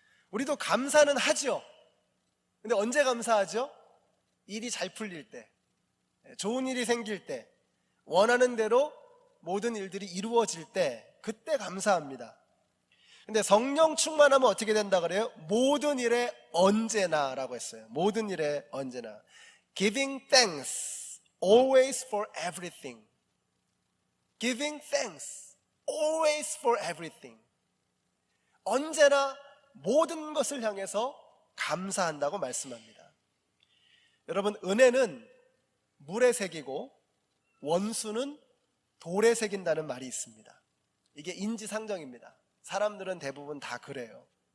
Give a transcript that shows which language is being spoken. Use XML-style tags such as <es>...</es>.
<ko>우리도 감사는 하죠. 근데 언제 감사하죠? 일이 잘 풀릴 때, 좋은 일이 생길 때, 원하는 대로 모든 일들이 이루어질 때, 그때 감사합니다. 근데 성령 충만하면 어떻게 된다 그래요? 모든 일에 언제나 라고 했어요. 모든 일에 언제나.</ko> <en>Giving thanks always for everything. Giving thanks always for everything.</en> <ko>언제나 모든 것을 향해서 감사한다고 말씀합니다. 여러분, 은혜는 물에 새기고 원수는 돌에 새긴다는 말이 있습니다. 이게 인지상정입니다. 사람들은 대부분 다 그래요.</ko>